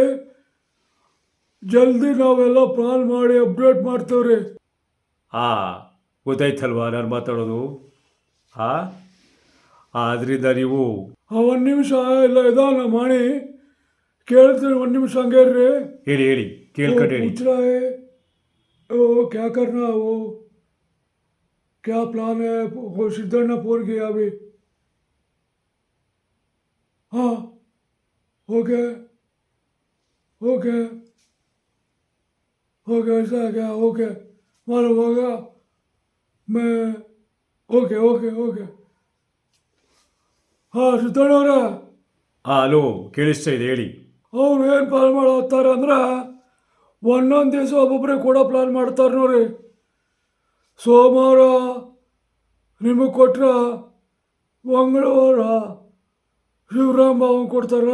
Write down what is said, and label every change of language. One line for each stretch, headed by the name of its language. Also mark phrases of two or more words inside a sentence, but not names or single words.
Kannada: ಜಲ್ದಿ ನಾವೆಲ್ಲ ಪ್ಲಾನ್ ಮಾಡಿ ಅಪ್ಡೇಟ್ ಮಾಡ್ತೇವ್ರಿ. ಹಾಂ, ಗೊತ್ತಾಯ್ತಲ್ವಾ ನಾನು ಮಾತಾಡೋದು? ಹಾಂ, ಅದರಿಂದ ನೀವು ಒಂದು ನಿಮಿಷ ಇಲ್ಲ ಇದಾನ ಮಾಡಿ ಕೇಳ್ತೀನಿ, ಒಂದು ನಿಮಿಷ ಹಂಗೆ ಇರ್ರಿ. ಹೇಳಿ ಹೇಳಿ, ಕೇಳ್ಕೊಂಡು ಹೇಳಿ.
Hindi: पूछ रहा है वो क्या करना है, वो क्या प्लान है, वो सिद्धण्णा फोन किया अभी. हाँ
English: okay okay okay,
Hindi: ऐसा है क्या? ओके मालूम होगा, मैं
English: okay okay okay.
Kannada: ಹಾಂ ಸಿದ್ದಣ್ಣ ಅವರ. ಹಾಂ, ಹಲೋ, ಕೇಳಿಸ್ತಾ ಇದೆ, ಹೇಳಿ. ಅವ್ರು ಏನು ಪ್ಲಾನ್ ಮಾಡತ್ತಾರೆ ಅಂದ್ರೆ ಒಂದೊಂದು ದಿವಸ ಒಬ್ಬೊಬ್ಬರೇ ಕೂಡ ಪ್ಲಾನ್ ಮಾಡ್ತಾರೆ ನೋಡ್ರಿ. ಸೋಮವಾರ ನಿಮಗೆ ಕೊಟ್ರೆ ಮಂಗಳವಾರ ಶಿವರಾಮ್ ಬಾವನ್ ಕೊಡ್ತಾರ.